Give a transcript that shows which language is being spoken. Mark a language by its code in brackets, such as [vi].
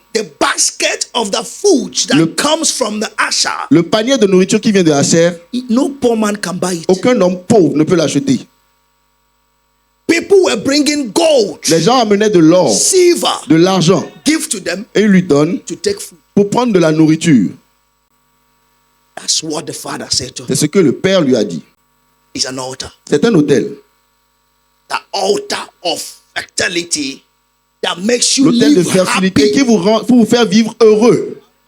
[en] the basket of the food that comes from the Asher, [fr] le panier de nourriture qui vient de Asher, [en] no poor man can buy it. [fr] aucun homme pauvre ne peut l'acheter. [en] People were bringing gold, [fr] Les gens amenaient de l'or, [en] silver, [fr] de l'argent, [en] give to them [fr] et ils lui donnent [en] to take food. [fr] pour prendre de la nourriture. [en] That's what the father said to him. [fr] C'est ce que le père lui a dit. [en] It's an altar. [fr] C'est un hôtel. [en] The altar of fertility that makes you [fr] L'hôtel de [en] live [fr] fertilité qui [en] happy. [fr] vous rend, pour vous faire vivre heureux.